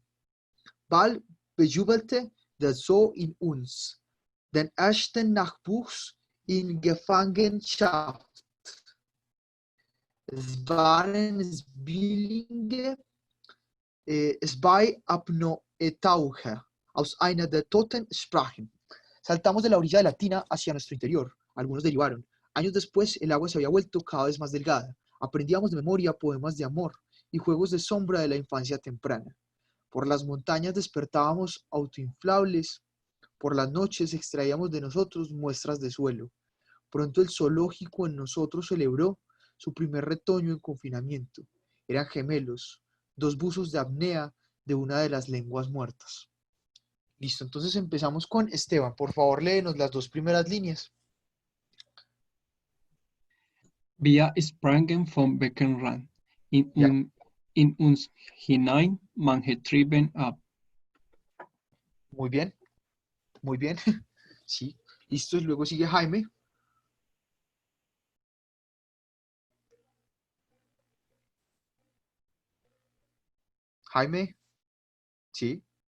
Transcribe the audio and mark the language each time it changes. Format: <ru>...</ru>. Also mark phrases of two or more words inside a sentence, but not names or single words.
<de>Bald bejubelte der Zoo in uns den ersten Nachwuchs in Gefangenschaft. Es waren Zwillinge, zwei Apnoe-Taucher aus einer der Toten sprachen.</de> <es>Saltamos de la orilla de la tina hacia nuestro interior. Algunos derivaron. Años después, el agua se había vuelto cada vez más delgada. Aprendíamos de memoria poemas de amor y juegos de sombra de la infancia temprana. Por las montañas despertábamos autoinflables. Por las noches extraíamos de nosotros muestras de suelo. Pronto el zoológico en nosotros celebró su primer retoño en confinamiento. Eran gemelos, dos buzos de apnea de una de las lenguas muertas. Listo, entonces empezamos con Esteban. Por favor, léenos las dos primeras líneas.</es> <de>Wir sprangen vom Beckenrand.</de> <es>Ya.</es> <de>In uns hinein, manche trieben ab.</de> <es>Muy bien, muy bien. Sí, listo. Luego sigue Jaime. Jaime, sí.</es>